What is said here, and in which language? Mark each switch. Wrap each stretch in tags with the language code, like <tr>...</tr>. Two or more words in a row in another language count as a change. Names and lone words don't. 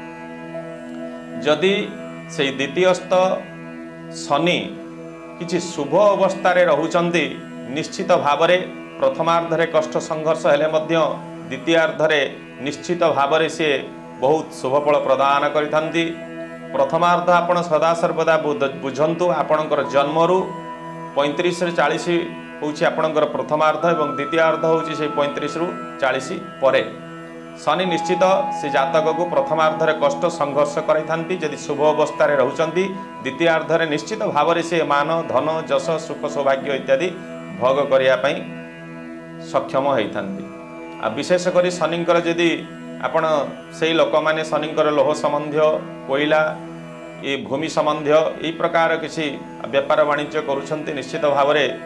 <or>ଯଦି ସେହି ଦ୍ୱିତୀୟସ୍ଥ ଶନି କିଛି ଶୁଭ ଅବସ୍ଥା ରେ ରହୁଛନ୍ତି ନିଶ୍ଚିତ ଭାବରେ ପ୍ରଥମାର୍ଦ୍ଧରେ କଷ୍ଟ ସଂଘର୍ଷ ହେଲେ ମଧ୍ୟ ଦ୍ୱିତୀୟାର୍ଦ୍ଧରେ ନିଶ୍ଚିତ ଭାବରେ ସେ ବହୁତ ଶୁଭଫଳ ପ୍ରଦାନ କରିଥାନ୍ତି ପ୍ରଥମାର୍ଦ୍ଧ ଆପଣ ସଦା ସର୍ବଦା ବୁଝନ୍ତୁ ଆପଣଙ୍କର ଜନ୍ମରୁ 35 ରେ 40 ହେଉଛି ଆପଣଙ୍କର ପ୍ରଥମାର୍ଦ୍ଧ ଏବଂ ଦ୍ୱିତୀୟାର୍ଦ୍ଧ ହେଉଛି ସେ 35 ରୁ 40 ପରେ ଶନି ନିଶ୍ଚିତ ସେ ଜାତକ କୋ ପ୍ରଥମାର୍ଦ୍ଧରେ କଷ୍ଟ ସଂଘର୍ଷ କରାଇଥାନ୍ତି ଯଦି ଶୁଭ ଅବସ୍ଥା ରେ ରହଉଛନ୍ତି ଦ୍ୱିତୀୟାର୍ଦ୍ଧରେ ନିଶ୍ଚିତ ଭାବରେ ସେ ମାନ ଧନ ଯଶ ସୁଖ ସୌଭାଗ୍ୟ ଇତ୍ୟାଦି ଭୋଗ କରିଯା ପଇ ସକ୍ଷମ ହୋଇଥାନ୍ତି ଆ ବିଶେଷ କରି ଶନିଙ୍କର ଯଦି ଆପଣ ସେହି ଲୋକ ମାନେ ଶନିଙ୍କର ଲୋହ ସମ୍ବନ୍ଧୀ କୋଇଲା ଯେ ଭୂମି ସମ୍ବନ୍ଧୀ ଈ ପ୍ରକାର କିସି ବ୍ୟାପାର ବାଣିଜ୍ୟ କରୁଛନ୍ତି ନିଶ୍ଚିତ ଭାବରେ</or>